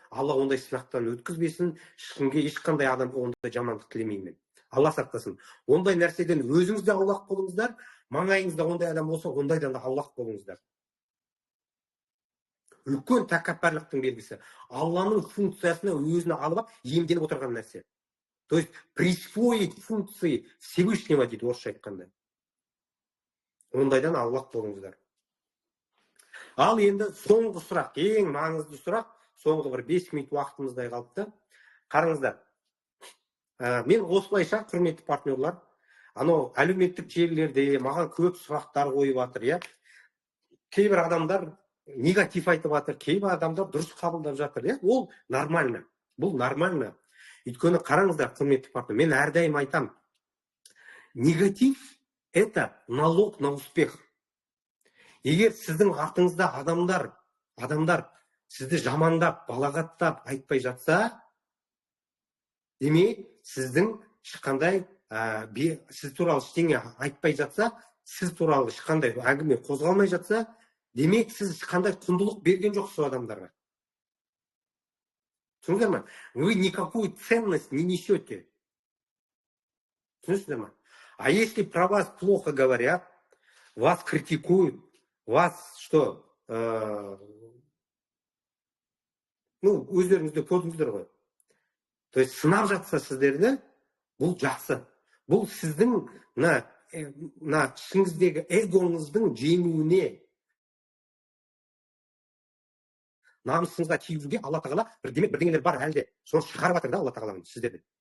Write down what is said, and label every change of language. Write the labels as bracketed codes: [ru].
[kk] Алла ондай сынақтан өткізбесін, ешқандай адам ондай жамандық тілемеймін. Алла сақтасын. Ондай нәрседен өзіңіз де аулақ болыңыздар, маңайыңызда ондай адам болса, ондайдан да аулақ болыңыздар. үлкен тәкаппарлықтың белгісі. Алланың функциясына өзіне алып алып иемденіп отырған нәрсе. [ru] То есть присвоить функции Всевышнего [kk] дейді орысша айтқанда. Ондайдан аулақ болыңыздар. Ал енді соңғы сұрақ, ең маңызды сұрақ, соңғы бір 5 минут уақытымыздай қалыпты. Қараңыздар. Мен осылайша, құрметті партнерлар, анау әлеуметтік желілерде маған көп сұрақтар қойып жатыр, иә. Кейбір адамдар негатив айтып жатыр, кейбір адамдар дұрыс қабылдап жатыр, иә. Ол нормально. Бұл нормально. Өйткені қараңыздар, құрметті партнер, мен әрдайым айтам, негатив – [ru] это налог на успех. [kk] Егер сіздің артыңызда адамдар сізді жамандап, балағаттап айтпай жатса, демек сіздің ешқандай сіз туралы ештеңе айтпай жатса, сіз туралы ешқандай әңгіме қозғалмай жатса, демек сіз ешқандай құндылық берген жоқсыз адамдарға. Түсіндіңіздер ме? [ru] Вы никакую ценность не несете. [kk] Түсіндіңіздер ме? [ru] А если про вас плохо говорят, вас критикуют, вас что, [kk] өздеріңізде көрдіңіздер ғой. [ru] То есть [kk] сынап жатса сіздерді, бұл жақсы. Бұл сіздің ішіңіздегі эгоңыздың жеңуіне, намысыңызға тиюге Алла тағала бірдеңелер бар әлде. Соны шығарып жатыр да Алла тағала сіздерді.